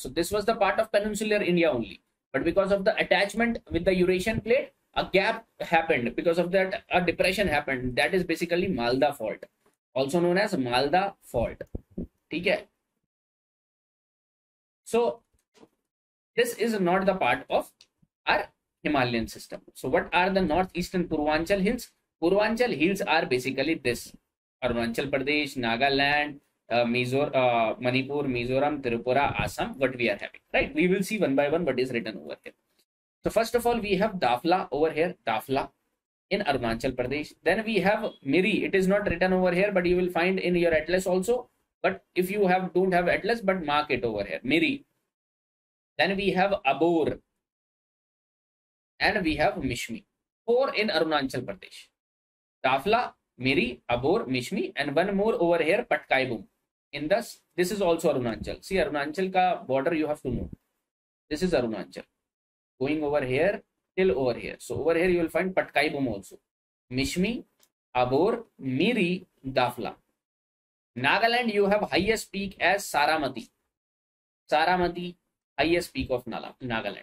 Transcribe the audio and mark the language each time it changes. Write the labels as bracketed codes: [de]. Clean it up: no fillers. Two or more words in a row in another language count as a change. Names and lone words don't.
[en] So this was the part of peninsular India only. But because of the attachment with the Eurasian plate, a gap happened. Because of that, a depression happened. That is basically Malda Fault, also known as Malda Fault. Okay. So this is not the part of our Himalayan system. So what are the northeastern Purvanchal hills? Purvanchal hills are basically this: Arunachal Pradesh, Nagaland, Manipur, Mizoram, Tripura, Assam, what we are having, right? We will see one by one what is written over here. So first of all, we have Dafla over here, Dafla in Arunachal Pradesh. Then we have Miri. It is not written over here, but you will find in your atlas also. But if you don't have atlas, but mark it over here, Miri. Then we have Abor and we have Mishmi. 4 in Arunachal Pradesh. Dafla, Miri, Abor, Mishmi, and one more over here, Patkaibum. In this is also Arunachal. See, Arunachal ka border you have to know. This is Arunachal. Going over here till over here. So over here you will find Patkaibum also. Mishmi, Abor, Miri, Dafla. Nagaland you have highest peak as Saramati. Saramati, highest peak of Nagaland.